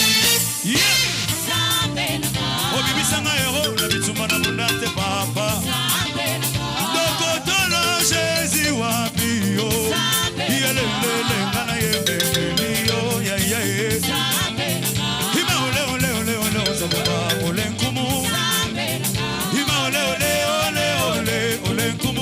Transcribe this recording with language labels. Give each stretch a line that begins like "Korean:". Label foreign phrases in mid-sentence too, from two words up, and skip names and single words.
English: Yeah.
Lingala: Obibisanga ero na bituma na mundate papa. Dokotolo Jésus wapi yo. Yelelele ngana yembeli yo ya ya ya. Hima ole ole ole ole ozaba ole nkumu. Hima ole ole ole ole ole